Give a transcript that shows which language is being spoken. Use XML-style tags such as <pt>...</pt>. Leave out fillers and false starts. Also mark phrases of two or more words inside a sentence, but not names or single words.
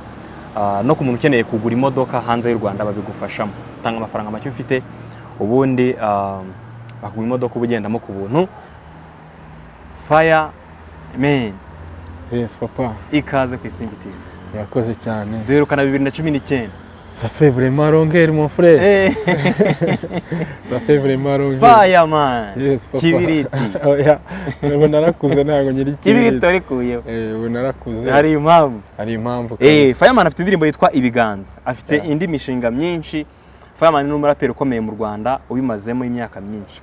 <rw>No ku muntu ukeneye kugura imodoka hanze y'u Rwanda babigufashamo. Utanga amafaranga make ufite, ubundi bakugura imodoka ubugendamo ku buntu. Fireman.</rw> <en>Yes papa.</en> <rw>Ikaze ku Isimbi TV. Murakoze cyane. duherukana 2019.</rw> <fr>Ça fait vraiment longueur mon frère. Ça fait vraiment longueur.</fr> <rw>Fireman.</rw> <en>Yes, papa.</en> <rw>Kibiriti. Oya, ubu narakuze ntabwo nyiri Kibiriti arikuyeho. ubu narakuze. Hari impamvu. Hari impamvu. Fireman afite indirimbo yitwa Ibiganza. Afite Yeah. indi mishinga myinshi. Fireman ni umuraperi ukomeye mu Rwanda ubimazemo imyaka myinshi.</rw>